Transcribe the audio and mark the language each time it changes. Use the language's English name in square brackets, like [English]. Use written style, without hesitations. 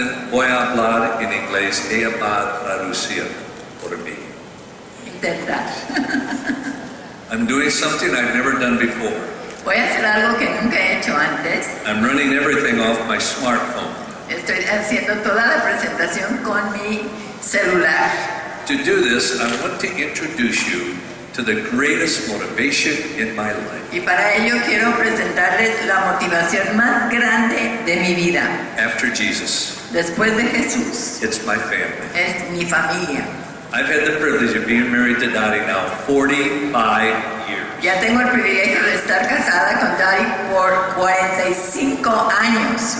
[Spanish] Voy a hablar en inglés, ella va a traducir por mí. Intentar. [English] I'm doing something I've never done before. [Spanish] Voy a hacer algo que nunca he hecho antes. [English] I'm running everything off my smartphone. [Spanish] Estoy haciendo toda la presentación con mi celular. [English] To do this, I want to introduce you to the greatest motivation in my life. [Spanish] Y para ello quiero presentarles la motivación más grande de mi vida. [English] After Jesus. [Spanish] Después de Jesús. [English] It's my family. [Spanish] Es mi familia. [English] I've had the privilege of being married to Dottie now 45 years. [Spanish] Ya tengo el privilegio de estar casada con Dottie por 45 años.